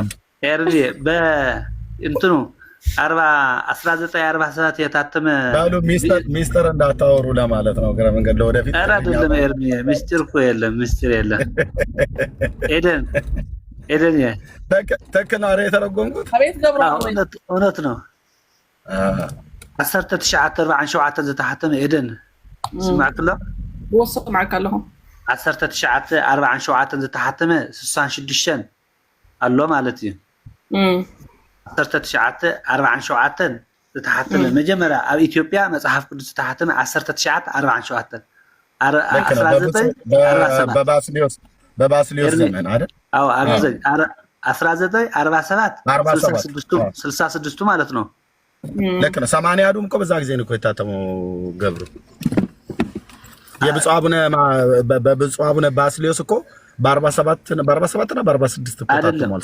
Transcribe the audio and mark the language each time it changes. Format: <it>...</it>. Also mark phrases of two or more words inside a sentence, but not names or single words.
<am>ኤርሚ በእንትኑ 1947 የታተመ ባሉ ሚስተር እንዳታወሩ ለማለት ነው። ግረ መንገድ ለወደፊት አይደለም ኤርሚ ሚስጥር እኮ የለም ምስጢር የለም። ኤደን ተከናሪ የተረጎምኩት አቤት ገብረ</am> <ti>እውነት ነው። 1947 ዝተሓተመ ኤደን ስማዕክሎ ወሰማዕካ ኣለኹ 1947 ዝተሓተመ 66 ኣሎ ማለት እዩ። 1947 ዝተሓተመ መጀመርያ ኣብ ኢትዮጵያ መጽሓፍ ቅዱስ ዝተሓተመ 1947</ti> <am>በባስልዮስ ዘመን አይደል? አዎ አግዘ 1947 66 ማለት ነው። ልክ ነው። 80ዱም እኮ በዛ ጊዜ ነው እኮ የታተመው ገብሩ። የብፁዕ አቡነ ባስልዮስ እኮ በ47 እና በ46 እኮ ታትሟል።</am>